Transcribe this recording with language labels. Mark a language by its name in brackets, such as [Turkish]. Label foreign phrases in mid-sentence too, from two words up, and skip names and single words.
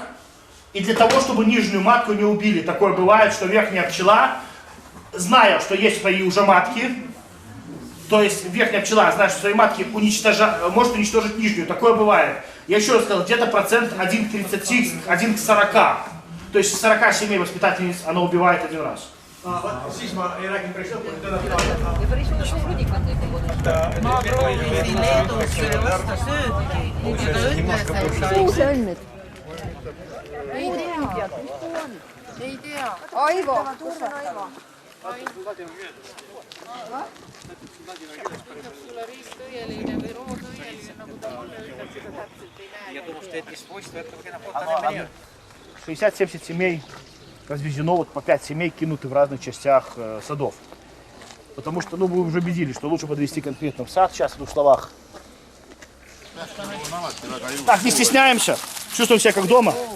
[Russian] И для того, чтобы нижнюю матку не убили, такое бывает, что верхняя пчела, зная, что есть свои уже матки, то есть верхняя пчела, зная, что свои матки может уничтожить нижнюю, такое бывает. Я еще раз сказал, где-то процент 1 к 30, 1 к 40. То есть 40 семей воспитательниц она убивает один раз. [Estonian] Ei tea. Aivo, kus on Aivo? Ütleb sulle riistõieline või roodõieline, nagu ta mulle ütleb, seda täpselt ei näe. [Russian] Я думал, что это из свойства этого генофонда. 60-70 семей разведено, вот по 5 семей кинуты в разных частях садов. Потому что, вы уже убедились, что лучше подвести конкретно в сад, сейчас в 2 словах. Так, не стесняемся, чувствуем себя как дома.